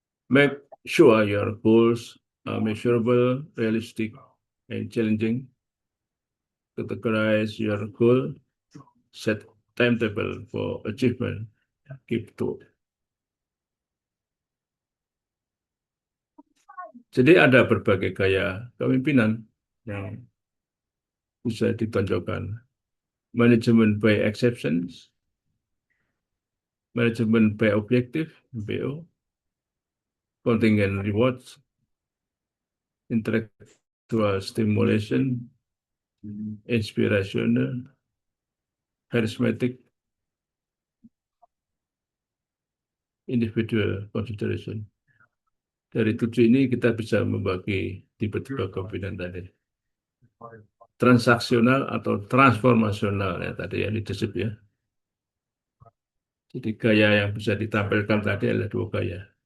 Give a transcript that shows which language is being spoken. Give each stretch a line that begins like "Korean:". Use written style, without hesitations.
English: Make sure your goals are measurable, realistic, and challenging. Categorize your goal, set timetable for achievement, keep to.
Indonesian: Jadi ada berbagai gaya kepemimpinan yang bisa ditonjolkan.
English: Management by exceptions, management by objective, BO, contingent rewards, intellectual stimulation, inspirational, charismatic, individual consideration.
Indonesian: Dari 7 ini kita bisa membagi tipe-tipe kepemimpinan tadi. Transaksional atau transformasional ya tadi ya leadership ya. Jadi gaya yang bisa ditampilkan tadi adalah 2 gaya.